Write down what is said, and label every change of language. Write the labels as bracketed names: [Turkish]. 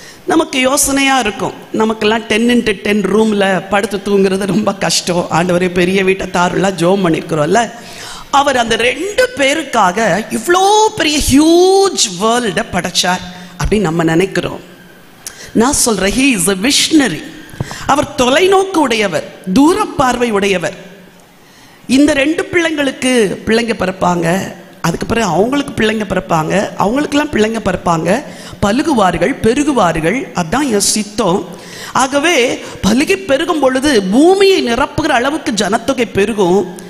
[Tamil] நமக்கு யோசனையா இருக்கும், நமக்கெல்லாம் 10x10 ரூம்ல படுத்து தூங்குறது ரொம்ப கஷ்டம். ஆண்டவரே பெரிய வீட்டை தாருலாம் ஜோம் பண்ணிருக்கிறோம்ல. அவர் அந்த 2 பேருக்காக இவ்வளோ பெரிய [English] huge வேர்ல்ட [Tamil] படைச்சார் அப்படின்னு நம்ம நினைக்கிறோம். நான் சொல்றேன், [English] he is a visionary. [Tamil] அவர் தொலைநோக்கு உடையவர், தூர பார்வை உடையவர். இந்த 2 பிள்ளைங்களுக்கு பிள்ளைங்க பிறப்பாங்க, அதுக்கு பிறகு அவங்களுக்கு பிள்ளைங்க பிறப்பாங்க, அவங்களுக்கெல்லாம் பிள்ளைங்க பிறப்பாங்க, பலுகுவார்கள், பெருகுவார்கள். அதுதான் என் சித்தம். ஆகவே பலுகி பெருகும் பொழுது பூமியை நிரப்புகிற அளவுக்கு ஜனத்தொகை பெருகும்.